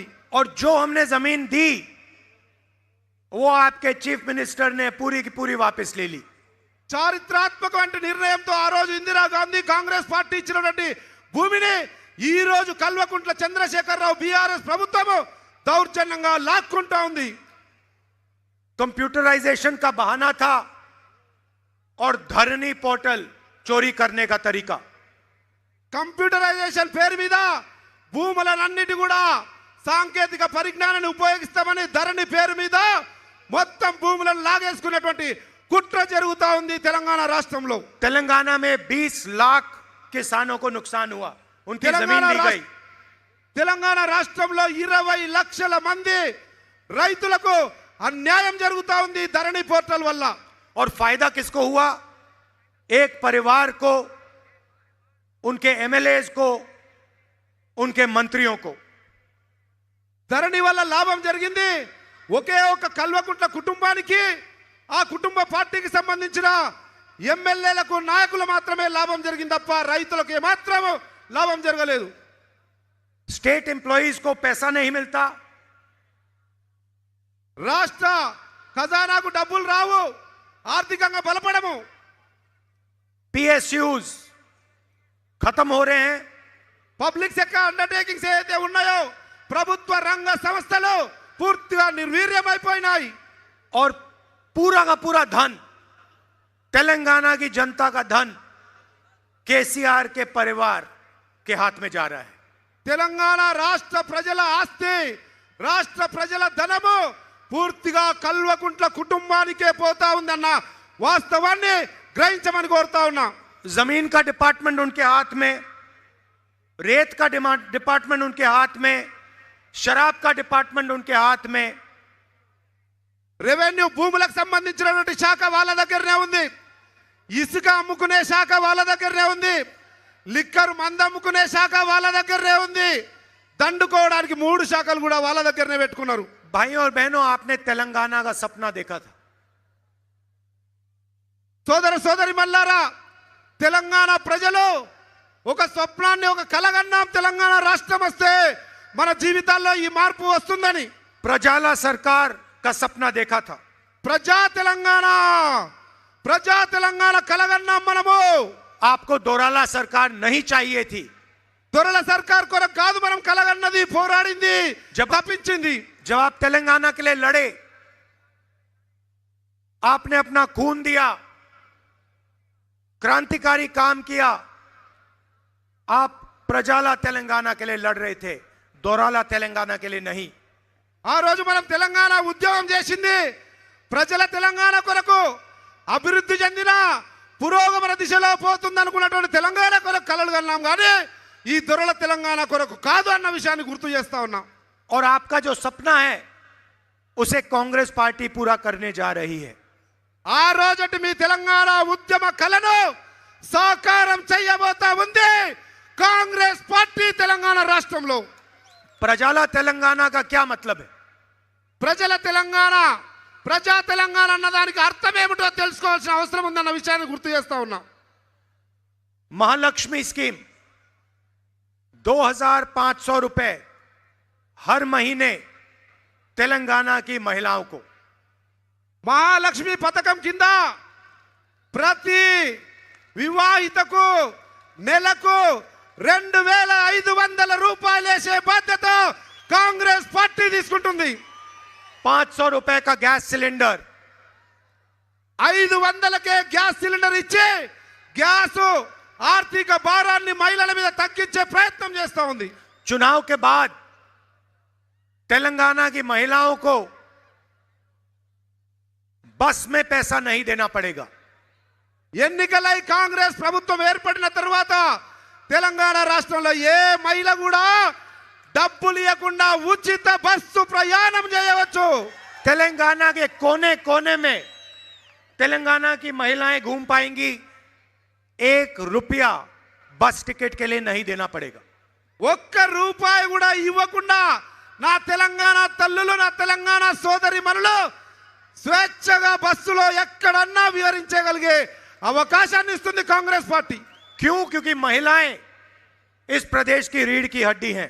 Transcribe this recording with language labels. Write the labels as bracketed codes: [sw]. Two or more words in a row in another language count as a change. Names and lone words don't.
[hi] और जो हमने जमीन दी वो आपके [en] chief minister [hi] ने पूरी की पूरी वापस ले ली। [te] చారిత్రాత్మకమైన నిర్ణయంతో ఆ రోజు ఇందిరాగాంధీ కాంగ్రెస్ పార్టీ ఇచ్చినటువంటి భూమిని ఈ రోజు కల్వకుంట్ల చంద్రశేఖరరావు బీఆర్ఎస్ ప్రభుత్వం దౌర్జన్యంగా లాక్కుంటా ఉంది। [hi] कंप्यूटराइजेशन का बहाना था और धरनी पोर्टल चोरी करने का तरीका। [te] కంప్యూటరైజేషన్ పేరు మీద భూములన్నిటి కూడా సాంకేతిక పరిజ్ఞానాన్ని ఉపయోగిస్తామని ధరణి పేరు మీద మొత్తం భూములను లాగేసుకునేటువంటి కుట్ర జరుగుతా ఉంది తెలంగాణ రాష్ట్రంలో। [hi] तेलंगाना में 20 लाख किसानों को नुकसान हुआ, उनकी जमीन ली गई। [te] తెలంగాణ రాష్ట్రంలో 20 లక్షల మంది రైతులకు అన్యాయం జరుగుతా ఉంది ధరణి పోర్టల్ వల్ల। [hi] और फायदा किसको हुआ? एक परिवार को, उनके एमएलएज को, उनके मंत्रियों को। [te] ధరణి వల్ల లాభం జరిగింది ఒకే ఒక కల్వకుంట్ల కుటుంబానికి, ఆ కుటుంబ పార్టీకి సంబంధించిన ఎమ్మెల్యేలకు, నాయకులు మాత్రమే లాభం జరిగింది తప్ప రైతులకు ఏమాత్రం లాభం జరగలేదు। [en] state employees [hi] को पैसा नहीं मिलता, [te] రాష్ట్ర ఖజానాకు డబ్బులు రావు, ఆర్థికంగా బలపడము। [hi] पीएसयूज खत्म हो रहे हैं। [en] public sector undertakings [te] ఏదైతే ఉన్నాయో ప్రభుత్వ రంగ సంస్థలు పూర్తిగా నిర్వీర్యమైపోయినాయి। [hi] और पूरा का पूरा धन, तेलंगाना की जनता का धन केसीआर के परिवार के हाथ में जा रहा है। [te] తెలంగాణ రాష్ట్ర ప్రజల ఆస్తి, రాష్ట్ర ప్రజల ధనము పూర్తిగా కల్వకుంట్ల కుటుంబానికే పోతా ఉందన్న వాస్తవాన్ని గ్రహించమని కోరుతా ఉన్నా। [hi] जमीन का डिपार्टमेंट उनके हाथ में, रेत का डिपार्टमेंट उनके हाथ में, शराब का डिपार्टमेंट उनके हाथ में, [te] రెవెన్యూ భూములకు సంబంధించినటువంటి శాఖ వాళ్ళ దగ్గరనే ఉంది, ఇసుక అమ్ముకునే శాఖ వాళ్ళ దగ్గరనే ఉంది, లిక్కర్ మందు అమ్ముకునే శాఖ వాళ్ళ దగ్గరనే ఉంది, దండుకోవడానికి 3 శాఖలు కూడా వాళ్ళ దగ్గరనే పెట్టుకున్నారు. [hi] भाइयों और बहनों, आपने तेलंगाना का सपना देखा था. [te] సోదర సోదరి మల్లారా, తెలంగాణ ప్రజలు ఒక స్వప్నాన్ని, ఒక కలగన్నాం, తెలంగాణ రాష్ట్రం వస్తే మన జీవితాల్లో ఈ మార్పు వస్తుందని. [hi] प्रजाला सरकार का सपना देखा था. [te] ప్రజా తెలంగాణ కలగన్నాం మనము. [hi] आपको दोराला सरकार नहीं चाहिए थी. [te] దొరల సర్కార్ కొరకు కాదు మనం కలగన్నది, పోరాడింది, తప్పించింది. [hi] जब आप तेलंगाना के लिए लड़े, आपने अपना खून दिया, क्रांतिकारी काम किया. आप प्रजाला तेलंगाना के लिए लड़ रहे थे, दोराला तेलंगाना के लिए नहीं. [te] ఆ రోజు మనం తెలంగాణ ఉద్యమం చేసింది ప్రజల తెలంగాణ కొరకు, అభివృద్ధి చెందిన పురోగమన దిశలో పోతుంది అనుకున్నటువంటి తెలంగాణ కొరకు కలలు కన్నాం, కానీ ఈ దొరల తెలంగాణ కొరకు కాదు అన్న విషయాన్ని గుర్తు చేస్తా ఉన్నాం. [hi] और आपका जो सपना है उसे कांग्रेस पार्टी पूरा करने जा रही है. [te] ఆ రోజటి మీ తెలంగాణ ఉద్యమ కలను సాకారం చేయబోతా ఉంది కాంగ్రెస్ పార్టీ తెలంగాణ రాష్ట్రంలో. [hi] प्रजाला तेलंगाना का क्या मतलब है? [te] ప్రజల తెలంగాణ, ప్రజా తెలంగాణ అన్న దానికి అర్థం ఏమిటో తెలుసుకోవాల్సిన అవసరం ఉందన్న విషయాన్ని గుర్తు చేస్తా ఉన్నాం. [hi] महालक्ष्मी स्कीम 2500 रुपए हर महीने तेलंगाना की महिलाओं को. [te] మహాలక్ష్మి పథకం కింద ప్రతి వివాహితకు నెలకు 2500 రూపాయలు వేసే బాధ్యత కాంగ్రెస్ పార్టీ తీసుకుంటుంది. [hi] 500 रुपए का [en] gas cylinder, [te] 500కే [en] gas cylinder [te] ఇచ్చి గ్యాస్ ఆర్థిక భారాన్ని మహిళల మీద తగ్గించే ప్రయత్నం చేస్తా ఉంది. [hi] चुनाव के बाद तेलंगाना की महिलाओं को बस में पैसा नहीं देना पड़ेगा. [te] ఎన్నికలై కాంగ్రెస్ ప్రభుత్వం ఏర్పడిన తర్వాత తెలంగాణ రాష్ట్రంలో ఏ మహిళ కూడా డబ్బులు ఇవ్వకుండా ఉచిత బస్సు ప్రయాణం చేయవచ్చు. [hi] तेलंगाना के कोने कोने में तेलंगाना की महिलाएं घूम पाएंगी. 1 रुपया [en] bus ticket [hi] के लिए नहीं देना पड़ेगा. [te] 1 రూపాయి కూడా ఇవ్వకుండా నా తెలంగాణ తల్లులు, నా తెలంగాణ సోదరి మనులు స్వేచ్ఛగా బస్సులో ఎక్కడన్నా విహరించగలిగే అవకాశాన్ని ఇస్తుంది కాంగ్రెస్ పార్టీ. [hi] क्यों? क्योंकि महिलाएं इस प्रदेश की रीढ़ की हड्डी हैं.